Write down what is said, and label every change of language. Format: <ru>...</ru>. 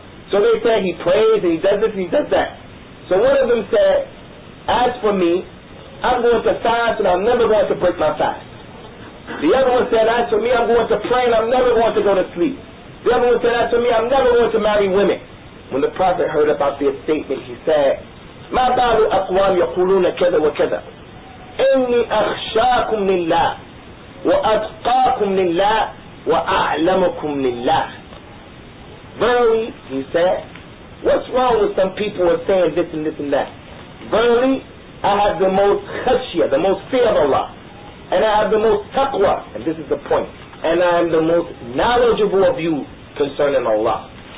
<en>So they said he prays and he does this and he does that. So one of them said, as for me, I'm going to fast and I'm never going to break my fast. The other one said, as for me, I'm going to pray and I'm never going to go to sleep. The other one said, as for me, I'm never going to marry women. When the Prophet heard about their statement, he said,</en> <ar>ما بال أقوام يقولون كذا وكذا إني أخشاكم لله وأتقاكم لله وأعلمكم لله.</ar> <en>Verily, he said, what's wrong with some people who are saying this and this and that? Verily, I have the most khashya, the most fear of Allah, and I have the most taqwa, and this is the point, and I am the most knowledgeable of you concerning Allah.</en>